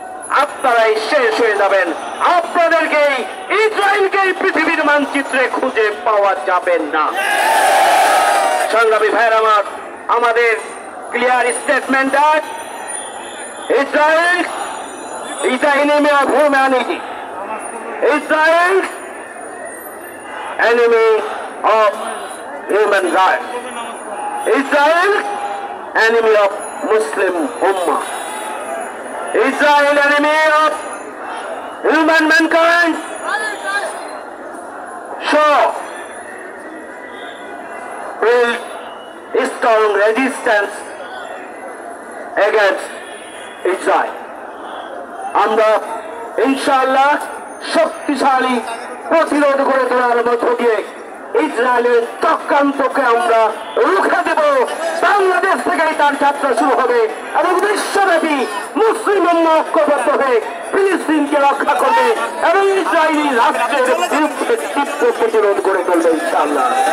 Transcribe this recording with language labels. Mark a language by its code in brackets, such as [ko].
[bn] আপনারাই শেষ হয়ে যাবেন। আপনাদেরকেই ইসরায়েলকেই পৃথিবীর মানচিত্রে খুঁজে পাওয়া যাবে না। সংগ্রামী ভাইয়ের আমার, আমাদের clear statement Israel [en] is the enemy of humanity. Israel enemy of human rights. Israel enemy of Muslim Ummah. Israel enemy of human mankind. So, build strong resistance against Israel. [bn] আমরা ইনশাআল্লাহ শক্তিশালী প্রতিরোধ করে তোলার মধ্য দিয়ে ইসরায়েলের চক্রান্তকে আমরা রুখে দেব। বাংলাদেশ থেকেই তার যাত্রা শুরু হবে এবং বিশ্বব্যাপী মুসলিম উম্মাহ ঐক্যবদ্ধ হয়ে ফিলিস্তিনকে রক্ষা করবে এবং ইসরায়েলি রাষ্ট্রের বিরুদ্ধে তীব্র প্রতিরোধ করে তুলবে ইনশাআল্লাহ।